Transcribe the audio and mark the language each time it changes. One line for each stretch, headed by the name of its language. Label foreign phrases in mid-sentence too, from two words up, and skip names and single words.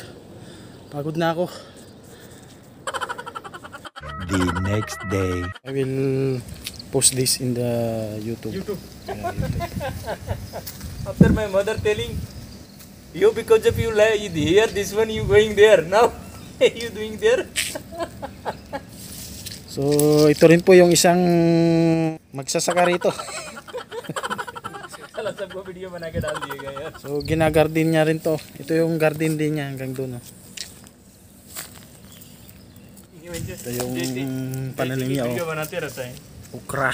Filipino: Pagod na ako.
English: The next day. I will post this in the YouTube. Yeah, YouTube. After my mother telling, you because of you here, this one you going there. Now, you doing there?
Filipino: So ito rin po yung isang magsasaka rito.
Hindi: साला सबको वीडियो बना के डाल दिएगा यार.
Filipino: So ginagarden niya rin to. Ito yung garden din niya hanggang doon. Oh. Ito yung pananim niya.
Hindi: वीडियो Oh. बनाते रहता है.
English: Okra.